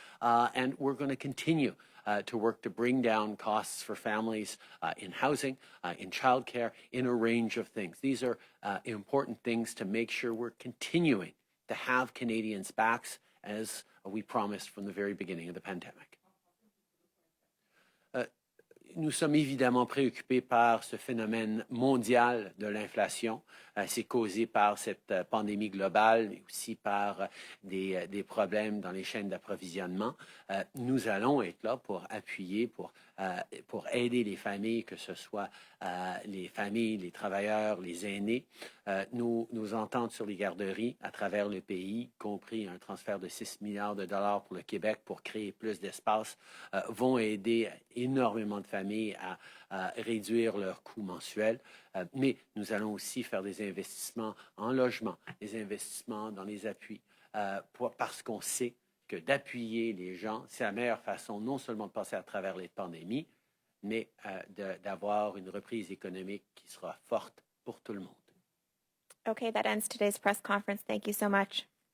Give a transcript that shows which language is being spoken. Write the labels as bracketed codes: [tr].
[en] And we're going to continue to work to bring down costs for families in housing, in childcare, in a range of things. These are important things to make sure we're continuing to have Canadians' backs, as we promised from the very beginning of the pandemic. [fr] Nous sommes évidemment préoccupés par ce phénomène mondial de l'inflation. C'est causé par cette pandémie globale, mais aussi par des problèmes dans les chaînes d'approvisionnement. Nous allons être là pour appuyer, pour aider les familles, que ce soit les familles, les travailleurs, les aînés. Nos ententes sur les garderies à travers le pays, y compris un transfert de 6 milliards de dollars pour le Québec pour créer plus d'espace, vont aider énormément de familles à réduire leurs coûts mensuels. Mais nous allons aussi faire des investissements en logement, des investissements dans les appuis, parce qu'on sait que d'appuyer les gens, c'est la meilleure façon non seulement de passer à travers les pandémies, mais d'avoir une reprise économique qui sera forte pour tout le monde. [en] Okay, that ends today's press conference. Thank you so much.